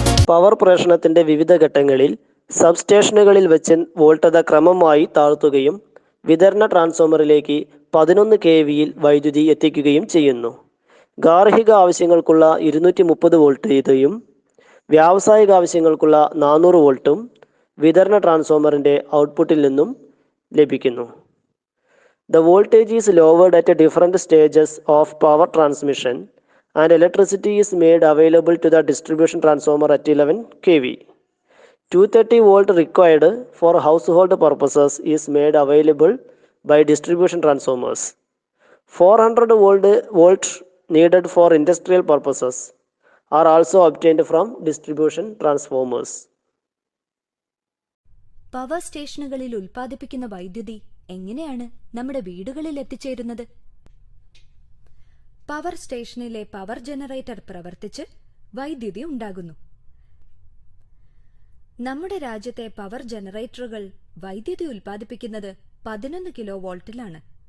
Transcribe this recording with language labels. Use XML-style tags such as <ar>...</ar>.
<ml>Power പ്രേഷണത്തിൻ്റെ വിവിധ ഘട്ടങ്ങളിൽ സബ്സ്റ്റേഷനുകളിൽ വെച്ച് വോൾട്ടേജ് ക്രമമായി താഴ്ത്തുകയും വിതരണ ട്രാൻസ്ഫോമറിലേക്ക് 11 kV-യിൽ വൈദ്യുതി എത്തിക്കുകയും ചെയ്യുന്നു. ഗാർഹിക ആവശ്യങ്ങൾക്കുള്ള 230 വോൾട്ടേജും വ്യാവസായിക ആവശ്യങ്ങൾക്കുള്ള 400 വോൾട്ടും വിതരണ ട്രാൻസ്ഫോമറിൻ്റെ ഔട്ട്പുട്ടിൽ നിന്നും ലഭിക്കുന്നു.</ml> <en>The voltage is lowered at different stages of power transmission and electricity is made available to the distribution transformer at 11 kV. 230 volt required for household purposes is made available by distribution transformers. 400 volt needed for industrial purposes are also obtained from distribution transformers.</en> <ml>Power സ്റ്റേഷനുകളിൽ ഉൽപ്പാദിപ്പിക്കുന്ന വൈദ്യുതി എങ്ങനെയാണ് നമ്മുടെ വീടുകളിൽ എത്തിച്ചേരുന്നത്? Power സ്റ്റേഷനിലെ power generator പ്രവർത്തിച്ച് വൈദ്യുതി ഉണ്ടാകുന്നു. നമ്മുടെ രാജ്യത്തെ പവർ ജനറേറ്ററുകൾ വൈദ്യുതി ഉൽപ്പാദിപ്പിക്കുന്നത് 11 kV-ലാണ്.</ml>